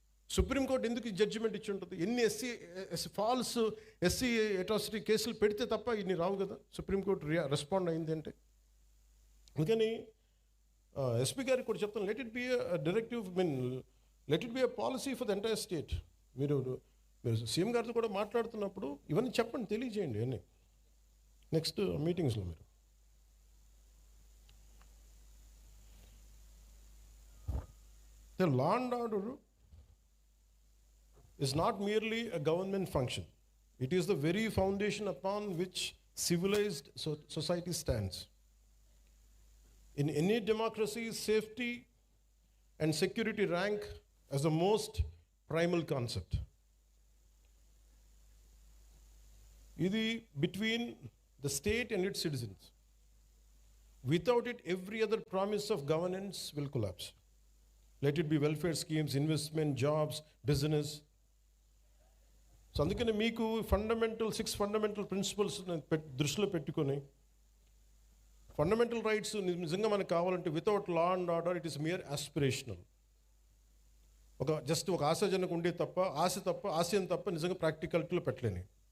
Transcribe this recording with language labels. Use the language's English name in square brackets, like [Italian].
[Telugu] Supreme court ఎందుకు judgement ఇచ్చి ఉంటుంది? ఎన్ని ఫాల్స్ ఎస్సీ అట్రాసిటీ కేసులు పెడితే తప్ప ఇన్ని రావు కదా. సుప్రీంకోర్టు రెస్పాండ్ అయింది అంటే. అందుకని ఎస్పీ గారికి కూడా చెప్తాను, [English] Let it be directive, let it be a policy for the entire state. [Telugu] మీరు సీఎం గారితో కూడా మాట్లాడుతున్నప్పుడు ఇవన్నీ చెప్పండి, తెలియజేయండి అన్నీ నెక్స్ట్ మీటింగ్స్లో. [English] మీరు the law and order is not merely a government function. It is the very foundation upon which civilized society stands. In any democracy, safety and security rank as the most primal concept. Idi between the state and its citizens. Without it, every other promise of governance will collapse. Let it be welfare schemes, investment, jobs, business. [Telugu] So అందుకని మీకు 6 fundamental principles దృష్టిలో పెట్టుకొని, fundamental rights నిజంగా మనకు కావాలంటే [English] Without law and order it is mere aspirational. [Telugu] Just ఒక ఆశాజనకు ఉండే తప్ప, ఆశయం తప్ప నిజంగా ప్రాక్టికాలిటీలో పెట్టలేని.